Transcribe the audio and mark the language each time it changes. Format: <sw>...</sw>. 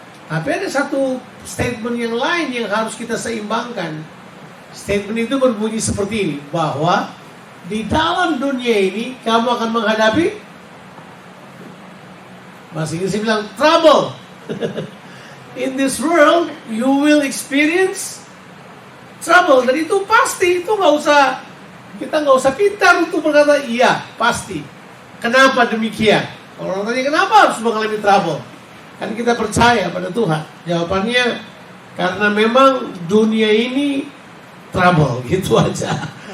<id>Tapi ada satu statement yang lain yang harus kita seimbangkan. Statement itu berbunyi seperti ini, bahwa di dalam dunia ini kamu akan menghadapi, bahasa Inggris bilang trouble.</id> <en>In this world you will experience trouble.</en> <id>Dan itu pasti, itu kita nggak usah pintar untuk berkata iya, pasti. Kenapa demikian? Kalau orang tanya kenapa harus mengalami trouble? Kan kita percaya pada Tuhan. Jawabannya karena memang dunia ini trouble, gitu aja.</id>